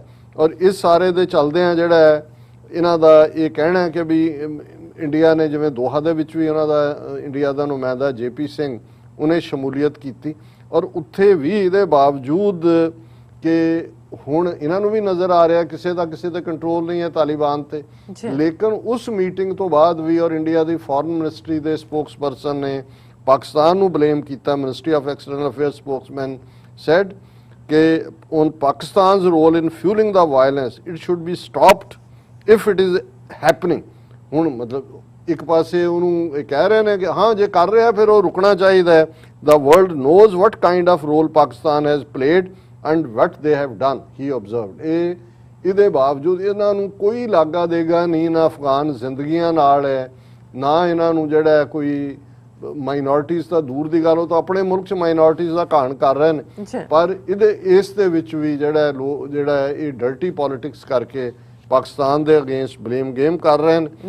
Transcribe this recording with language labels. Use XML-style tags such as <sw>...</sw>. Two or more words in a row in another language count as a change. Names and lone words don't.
<pa>ਔਰ ਇਸ ਸਾਰੇ ਦੇ ਚੱਲਦਿਆਂ ਜਿਹੜਾ ਇਹਨਾਂ ਦਾ ਇਹ ਕਹਿਣਾ ਹੈ ਕਿ ਵੀ ਇੰਡੀਆ ਨੇ, ਜਿਵੇਂ ਦੋਹਾ ਦੇ ਵਿੱਚ ਵੀ ਉਹਨਾਂ ਦਾ ਇੰਡੀਆ ਦਾ ਨੁਮਾਇੰਦਾ JP ਸਿੰਘ ਉਹਨੇ ਸ਼ਮੂਲੀਅਤ ਕੀਤੀ ਔਰ ਉੱਥੇ ਵੀ ਇਹਦੇ ਬਾਵਜੂਦ ਕਿ ਹੁਣ ਇਹਨਾਂ ਨੂੰ ਵੀ ਨਜ਼ਰ ਆ ਰਿਹਾ ਕਿਸੇ ਤੇ ਕੰਟਰੋਲ ਨਹੀਂ ਹੈ ਤਾਲਿਬਾਨ ਤੇ। ਲੇਕਿਨ ਉਸ ਮੀਟਿੰਗ ਤੋਂ ਬਾਅਦ ਵੀ ਔਰ ਇੰਡੀਆ ਦੀ</pa> <en>foreign ministry</en> <pa>ਦੇ ਸਪੋਕਸਪਰਸਨ ਨੇ ਪਾਕਿਸਤਾਨ ਨੂੰ ਬਲੇਮ ਕੀਤਾ।</pa> <en>Ministry of External Affairs spokesman said ਕਿ on Pakistan's role in fueling the violence it should be stopped if it is happening।</en> <pa>ਹੁਣ ਮਤਲਬ ਇੱਕ ਪਾਸੇ ਉਹਨੂੰ ਇਹ ਕਹਿ ਰਹੇ ਨੇ ਕਿ ਹਾਂ ਜੇ ਕਰ ਰਿਹਾ ਫਿਰ ਉਹ ਰੁਕਣਾ ਚਾਹੀਦਾ ਹੈ।</pa> <en>The world knows what kind of role Pakistan has played and what they have done, he observed।</en> <pa>ਇਹਦੇ ਬਾਵਜੂਦ ਇਹਨਾਂ ਨੂੰ ਕੋਈ ਲਾਗਾ ਦੇਗਾ ਨਹੀਂ, ਨਾ ਅਫਗਾਨ ਜ਼ਿੰਦਗੀਆਂ ਨਾਲ ਹੈ, ਨਾ ਇਹਨਾਂ ਨੂੰ ਜਿਹੜਾ ਕੋਈ ਮਾਈਨੋਰਟੀਜ਼ ਤਾਂ ਦੂਰ ਦੀ ਗੱਲ, ਉਹ ਤਾਂ ਆਪਣੇ ਮੁਲਕ 'ਚ ਮਾਈਨੋਰਟੀਜ਼ ਦਾ ਘਾਣ ਕਰ ਰਹੇ ਨੇ, ਪਰ ਇਸ ਦੇ ਵਿੱਚ ਵੀ ਜਿਹੜਾ ਇਹ</pa> <en>dirty politics</en> <pa>ਕਰਕੇ ਪਾਕਿਸਤਾਨ ਦੇ</pa> <en>against blame game</en> <pa>ਕਰ ਰਹੇ ਨੇ।</pa>